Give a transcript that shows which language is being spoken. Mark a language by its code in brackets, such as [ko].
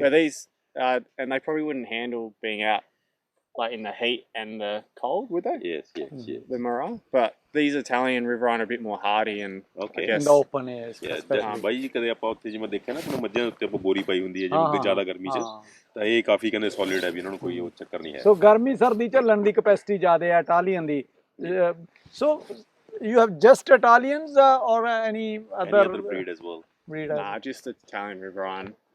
[en] Where these, and they probably wouldn't handle being out like in the heat and the cold, would they? Yes. The Murrah, but these Italian riverine are a bit more hardy and I guess in the open air. [pa] ਬਾਈ ਜੀ ਕਦੇ ਆਪਾਂ ਉੱਥੇ ਜਿਵੇਂ ਦੇਖਿਆ ਨਾ ਕਿ ਮੱਝਾਂ ਉੱਤੇ ਆਪਾਂ ਬੋਰੀ ਪਾਈ ਹੁੰਦੀ ਹੈ ਜਿਵੇਂ ਜ਼ਿਆਦਾ ਗਰਮੀ 'ਚ ਤਾਂ ਇਹ ਕਾਫੀ ਕਹਿੰਦੇ ਸੋਲਿਡ ਹੈ ਵੀ ਇਹਨਾਂ ਨੂੰ ਕੋਈ ਉਹ ਚੱਕਰ ਨਹੀਂ ਹੈ ਸੋ ਗਰਮੀ ਸਰਦੀ ਝੱਲਣ ਦੀ ਕਪੈਸਿਟੀ ਜ਼ਿਆਦਾ ਹੈ Italian ਦੀ so [en] you have just Italians or any other breed as well? Nah, just Italian riverine.